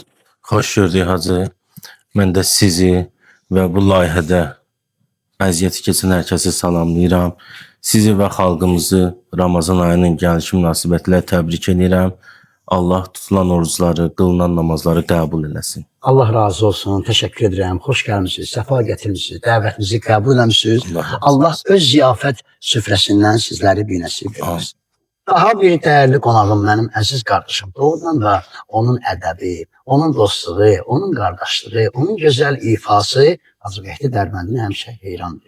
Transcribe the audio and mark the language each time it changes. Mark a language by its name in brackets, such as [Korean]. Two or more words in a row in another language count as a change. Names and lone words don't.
[Azerbaijani] Xoş gördük hacı. Mən də sizi və bu layihədə əziyyəti keçən hər kəsi salamlayıram. Sizi və xalqımızı Ramazan ayının gəlişi münasibətilə təbrik edirəm. Allah tutulan orucları, qılınan namazları qəbul eləsin. [Turkish] Allah razı olsun, teşekkür ederim. Hoş gelmişsiniz, sefa getirmişsiniz, davetinizi kabul etmişsiniz. [Azerbaijani] Allah öz ziyafət süfrəsindən sizləri bir nəsib etsin. [Turkish] Daha bir değerli [Azerbaijani] qonağım mənim əziz qardaşım. Doğrudan da onun ədəbi, onun dostluğu, onun qardaşlığı, onun gözəl ifası Hacı Mehdi Dərbəndini həmişə heyrandır.